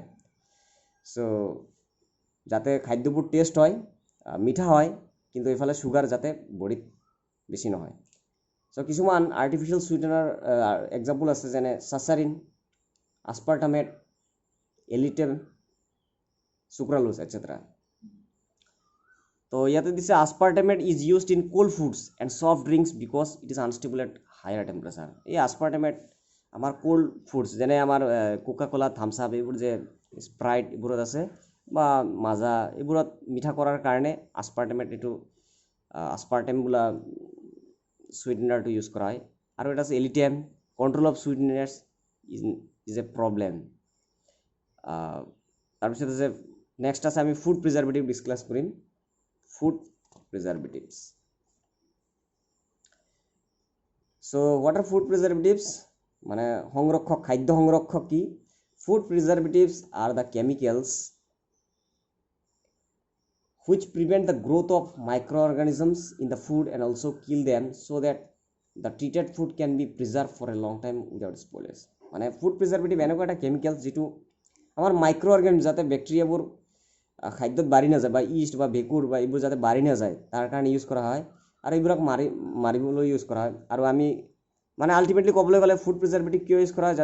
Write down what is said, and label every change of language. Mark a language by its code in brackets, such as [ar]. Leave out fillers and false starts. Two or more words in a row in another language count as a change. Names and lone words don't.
[as] সো যাতে খাদ্যবোৰ টেষ্ট হয়, মিঠা হয়, কিন্তু এইফালে চুগাৰ যাতে বডিত বেছি নহয়। সো কিছুমান [en] artificial sweetener example [as] আছে, যেনে সাচাৰিন, আসপাৰ্টামেট, এলিটেম, সুক্রালোজ এটসেট্রা। তো ইয়াতে দিছে [en] aspartame is used in cold foods and soft drinks because it is unstable at higher temperature. [as] এই আসপাৰ্টামেট আমাৰ [en] cold foods, [as] যেনে আমাৰ কোকা কোলা, থামছ আপ, এইবোৰ যে স্প্ৰাইট এইবোৰত আছে, বা মাজা, এইবোৰত মিঠা কৰাৰ কাৰণে আসপাৰ্টেম বোলা সুইটেনাৰটো ইউজ কৰা হয়। আৰু এটা আছে [en] এলিটেম, control of sweeteners is a problem. [as] তাৰপিছত আছে নেক্সট আছে আমি [en] food preservative [as] ডিছকাছ কৰিম। [en] food preservatives. so what are food preservatives? [as] মানে সংৰক্ষক, খাদ্য সংৰক্ষক কি? [en] food preservatives are the chemicals which prevent the growth of microorganisms in the food and also kill them so that the treated food can be preserved for a long time without spoilage. [as] মানে [en] food preservative [as] এনেকুৱা এটা কেমিকেল যিটো আমাৰ [en] micro organism, [as] যাতে বেক্টেৰিয়াবোৰ খাদ্যত বাঢ়ি নাযায়, বা ইষ্ট বা ভেঁকুৰ বা এইবোৰ যাতে বাঢ়ি নাযায়, তাৰ কাৰণে ইউজ কৰা হয়। আৰু এইবোৰক মাৰিবলৈ ইউজ কৰা হয়। আৰু আমি মানে আল্টিমেটলি ক'বলৈ গ'লে [en] food preservative [as] কিয় ইউজ কৰা হয়?